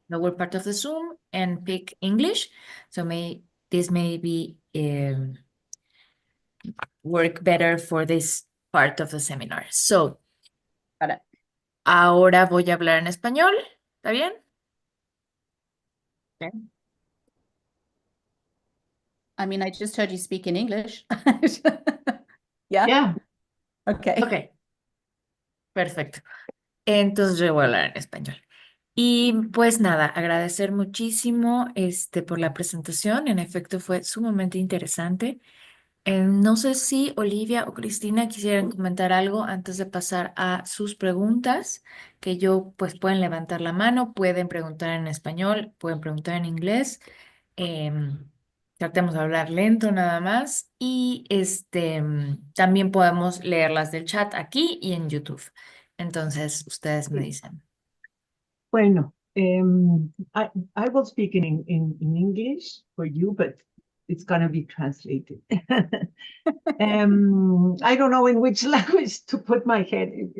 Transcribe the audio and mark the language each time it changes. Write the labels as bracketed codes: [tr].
[en] lower part of the Zoom and pick English. So this may be work better for this part of the seminar. So, Got it. [es] ahora voy a hablar en español. ¿Está bien? [en] Okay. I mean, I just heard you speak in English. Yeah? Yeah. Okay. [es] Ok, perfecto. Entonces yo voy a hablar en español. Y pues nada, agradecer muchísimo por la presentación. En efecto, fue sumamente interesante. No sé si Olivia o Cristina quisieran comentar algo antes de pasar a sus preguntas, que pues pueden levantar la mano, pueden preguntar en español, pueden preguntar en inglés. Tratemos de hablar lento nada más y también podemos leerlas del chat aquí y en YouTube. Entonces, ustedes me dicen. [en] Bueno, I will speak in English for you, but it's going to be translated. I don't know in which language to put my head.